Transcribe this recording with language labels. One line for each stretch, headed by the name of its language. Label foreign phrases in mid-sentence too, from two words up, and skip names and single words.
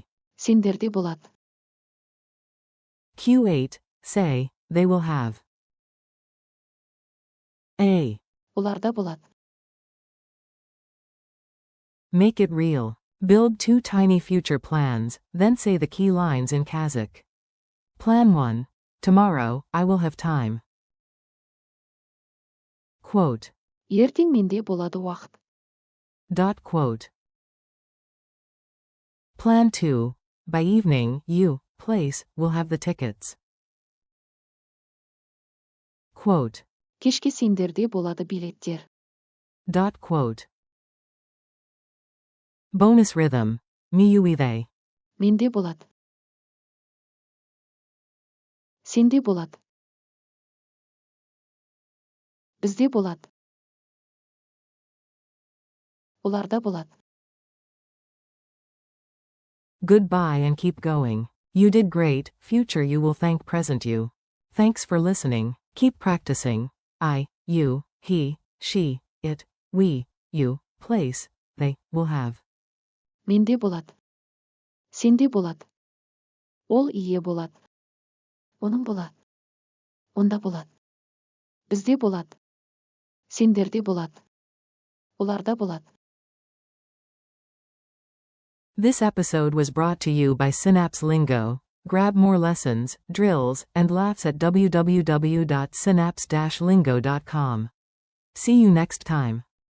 Kazakh: сендерде болады.
English: Q8, say, they will have. A. оларда болады. Make it real. Build 2 tiny future plans, then say the key lines in Kazakh. Plan 1. Tomorrow, I will have time. Quote.
Kazakh: Ертең менде болады уақыт.
English: Quote. Plan 2. By evening, you, place, will have the tickets. Quote.
Kazakh: Кешке сендерде болады билеттер.
English: Quote. Bonus rhythm. Miyuide.
Kazakh: Менде болады. Сенде болады. Бізде болады. Оларда болады.
English: Goodbye and keep going. You did great, future you will thank present you. Thanks for listening, keep practicing. I, you, he, she, it, we, you, place, they, will have.
Kazakh: Менде болады. Сенде болады. Ол ие болады. Оның болады. Онда болады. Бізде болады. Сендерде болады. Оларда болады.
English: This episode was brought to you by Synapse Lingo. Grab more lessons, drills, and laughs at www.synapse-lingo.com. See you next time.